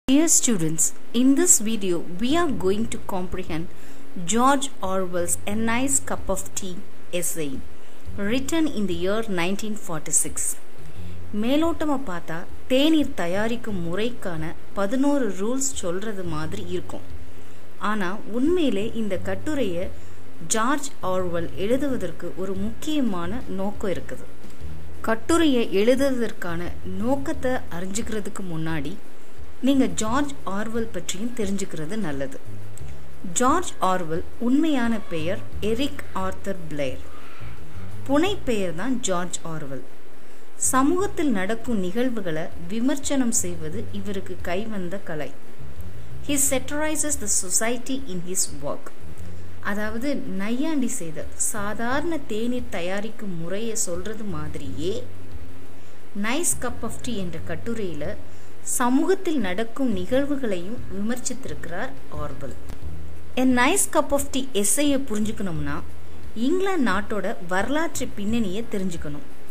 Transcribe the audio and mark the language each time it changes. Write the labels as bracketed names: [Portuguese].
[English] Dear students, in this video we are going to comprehend George Orwell's A Nice Cup of Tea essay written in the year 1946. [Tamil] மேலோட்டமா பார்த்தா தேநீர் தயாரிக்கும் முறைக்கான 11 rules சொல்றது மாதிரி இருக்கும். ஆனா உண்மையிலே இந்த கட்டுரையை ஜார்ஜ் ஆர்வெல் எழுதுவதற்கு ஒரு முக்கியமான நோக்கம் இருக்குது. கட்டுரையை எழுதுவதற்கான நோக்கத்தை அறிஞ்சுக்கிறதுக்கு முன்னாடி நீங்க ஜார்ஜ் ஆர்வெல் பற்றியும் தெரிஞ்சுக்கிறது நல்லது. ஜார்ஜ் ஆர்வெல் உண்மையான பெயர் எரிக் ஆர்தர் பிளேர். புனை பெயர் தான் ஜார்ஜ் ஆர்வெல். சமூகத்தில் நடக்கும் நிகழ்வுகளை விமர்சனம் செய்வது இவருக்கு கைவந்த கலை. [English] He satirizes the society in his work. [Tamil] அதாவது நையாண்டி செய்த சாதாரண தேநீர் தயாரிக்கும் முறையை சொல்றது மாதிரியே நைஸ் கப் ஆஃப் டீ என்ற கட்டுரையில சமூகத்தில் நடக்கும் நிகழ்வுகளையும் விமர்சித்திருக்கிறார் Orwell. A Nice Cup of Tea எஸ்ஸையை புரிஞ்சுக்கணும்னா இங்கிலாந்து நாட்டோட வரலாற்று பின்னணியை தெரிஞ்சுக்கணும்.